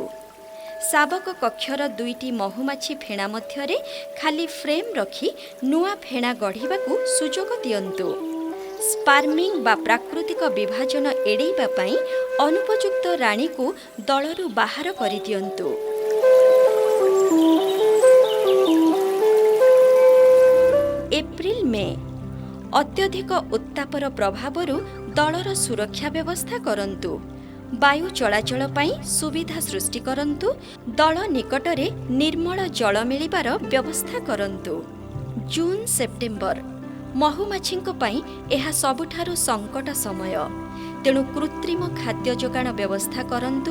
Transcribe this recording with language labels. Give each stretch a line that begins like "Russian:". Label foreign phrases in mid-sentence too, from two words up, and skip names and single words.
Odia: ଶାବକ କକ୍ଷର 2ଟି ମହୁମାଛି ଫେଣା ମଧ୍ୟରେ ଖାଲି ଫ୍ରେମ ରଖି ନୂଆ ଫେଣା ଗଢ଼ିବାକୁ ସୁଯୋଗ ଦିଅନ୍ତୁ। ସ୍ପାର୍ମିଂ ବା ପ୍ରାକୃତିକ ବିଭାଜନ ଏଡ଼ାଇବା ପାଇଁ ଅନୁପଯୁକ୍ତ ରାଣୀ କୁ ଦଳରୁ ବାହାର କରି ଦିଅନ୍ତୁ। ଏପ୍ରିଲ ମେ ଅତ୍ୟଧିକ ଉତ୍ତାପର ପ୍ରଭାବରୁ ଦଳର ସୁରକ୍ଷା ବ୍ୟବସ୍ଥା କରନ୍ତୁ। ବାୟୁ ଚଳାଚଳ ପାଇଁ ସୁବିଧା ସୃଷ୍ଟି କରନ୍ତୁ। ଦଳ ନିକଟରେ ନିର୍ମଳ ଜଳ ମିଳିବାର ବ୍ୟବସ୍ଥା କରନ୍ତୁ। ଜୁନ ସେପ୍ଟେମ୍ବର ମହୁମାଛିଙ୍କ ପାଇଁ ଏହା ସବୁଠାରୁ ସଙ୍କଟ ସମୟ, ତେଣୁ କୃତ୍ରିମ ଖାଦ୍ୟ ଯୋଗାଣ ବ୍ୟବସ୍ଥା କରନ୍ତୁ।